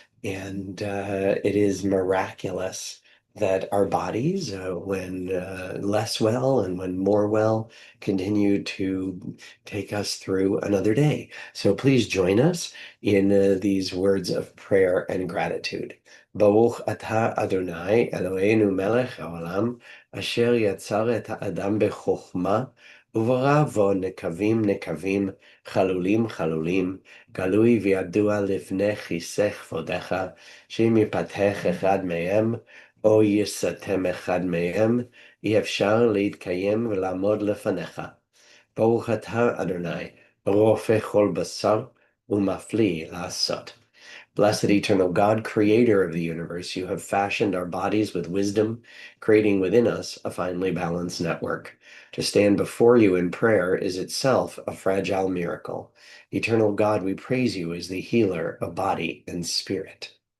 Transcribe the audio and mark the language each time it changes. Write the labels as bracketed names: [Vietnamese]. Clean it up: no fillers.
[English] And it is miraculous that our bodies, when less well and when more well, continue to take us through another day. So please join us in these words of prayer and gratitude. [Hebrew] Baruch atah Adonai Eloheinu melech haolam asher yatzar et ha'adam bechokma ובראבו נקבים נקבים, חלולים חלולים, גלוי וידוע לפני כיסא כבודך, שאם יפתח אחד מהם, או יסתם אחד מהם, אי אפשר להתקיים ולעמוד לפניך. ברוך אתה אדוני, רופא כל בשר, ומפליא לעשות. [English] Blessed eternal God, creator of the universe, you have fashioned our bodies with wisdom, creating within us a finely balanced network. To stand before you in prayer is itself a fragile miracle. Eternal God, we praise you as the healer of body and spirit.